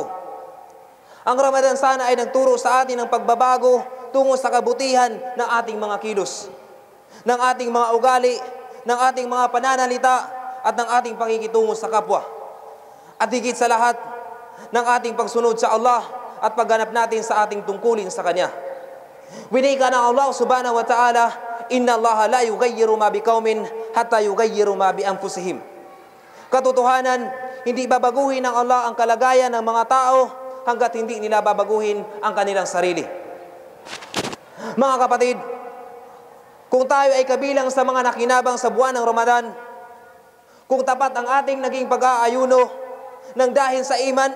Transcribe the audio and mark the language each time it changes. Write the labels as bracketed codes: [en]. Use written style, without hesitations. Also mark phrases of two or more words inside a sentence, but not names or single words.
[tl] Ang Ramadan sana ay nagturo sa atin ng pagbabago tungo sa kabutihan ng ating mga kilos, ng ating mga ugali, ng ating mga pananalita at ng ating pakikitungo sa kapwa. At higit sa lahat, ng ating pagsunod sa Allah at pagganap natin sa ating tungkulin sa Kanya. Winika ng Allah [ar] سبحانه وتعالى إن الله لا يغير ما بقوم حتى يغيروا ما بأنفسهم. [tl] Katotohanan, hindi babaguhin ng Allah ang kalagayan ng mga tao hanggat hindi nila babaguhin ang kanilang sarili. Mga kapatid, kung tayo ay kabilang sa mga nakinabang sa buwan ng Ramadan, kung tapat ang ating naging pag-aayuno ng dahil sa iman,